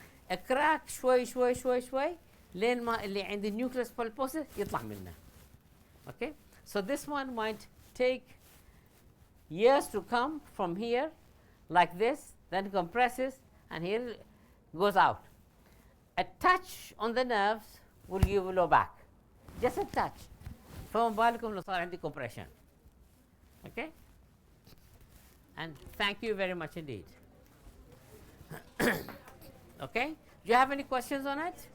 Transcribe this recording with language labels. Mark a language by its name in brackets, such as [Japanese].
[Arabic] الكراك شوي شوي شوي شوي لين ما اللي عند النيوكليس بالبوسيس يطلع منه. [English] Okay, so this one might take years to come from here like this, then compresses and here goes out. A touch on the nerves will give you low back. Just a touch. [Arabic] فما بالكم لو صار عندي compression. [English] Okay, and thank you very much indeed. Okay, do you have any questions on it?